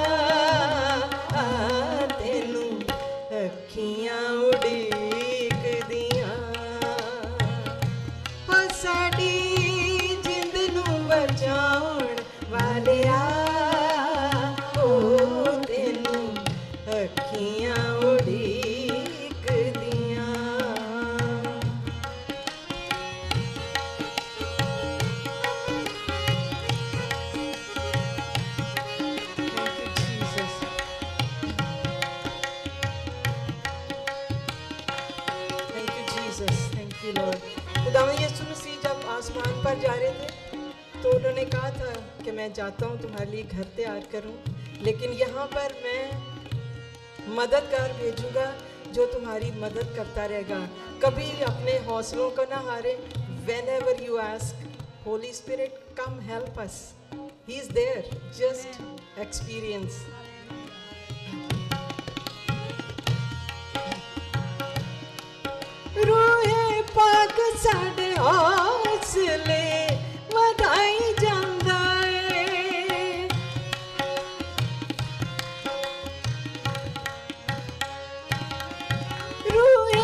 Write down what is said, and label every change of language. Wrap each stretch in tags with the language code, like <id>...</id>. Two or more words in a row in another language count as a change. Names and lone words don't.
<pa>ਤੇਨੂੰ ਅੱਖੀਆਂ ਉਡੀਕ ਦੀਆਂ ਓ ਸਾਡੀ ਜਿੰਦ ਨੂੰ ਬਚਾਉਣ ਵਾਲਿਆ ਓ ਤੇਨੂੰ ਅੱਖੀਆਂ ਉਡੀਕ ਦੀਆਂ।</pa> <en>Thank you, Jesus. Thank you, Jesus. Thank you, Lord.</en> <hi>खुदावंद यीशु मसीह जब आसमान पर जा रहे थे तो उन्होंने कहा था कि मैं जाता हूँ तुम्हारे लिए घर तैयार करूँ, लेकिन यहाँ पर मैं मददगार भेजूंगा जो तुम्हारी मदद करता रहेगा। कभी अपने हौसलों को ना हारे।</hi> <en>Whenever you ask, Holy Spirit, come help us. He is there. Just experience.</en> <pa>ਰੂਹੇ ਪਾਕ ਸਾਡੇ ਹੌਸਲੇ ਵਧਾਈ ਜਾਂਦਾ ਹੈ ਰੂਹੇ</pa>